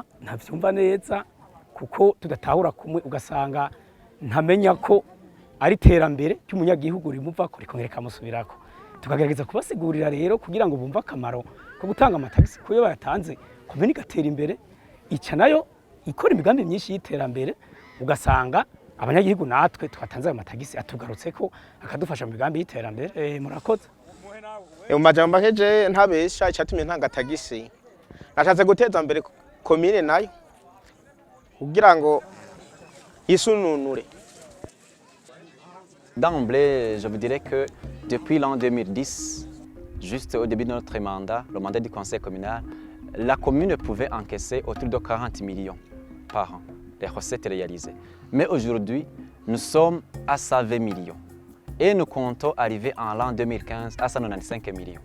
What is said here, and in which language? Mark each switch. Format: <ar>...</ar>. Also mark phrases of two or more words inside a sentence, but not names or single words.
<rn>ntavyumva neza kuko tudatahura kumwe ugasanga ntamenya ko ari terambere cy'umunyagihugu rimuva kuri kongera kamusubirako tukagerageza kubasigurira rero kugira ngo bumva akamaro ko gutanga amatagisi kuyo bayatanze komene igatera imbere ica nayo ikora imigambi myinshi y'iterambere ugasanga abanyagihugu natwe twatanze ayo matagisi atugarutse ko akadufasha mu migambi y'iterambere murakoze mu majambo aheje ntabesha icyatumye ntanga tagisi nashatse guteza mbere komine nayo kugira ngo yisununure.</rn> <fr>D'emblée, je vous dirais que depuis l'an 2010, juste au début de notre mandat, le mandat du conseil communal, la commune pouvait encaisser autour de 40 millions par an, les recettes réalisées. Mais aujourd'hui, nous sommes à 120 millions et nous comptons arriver en l'an 2015 à 195 millions.</fr>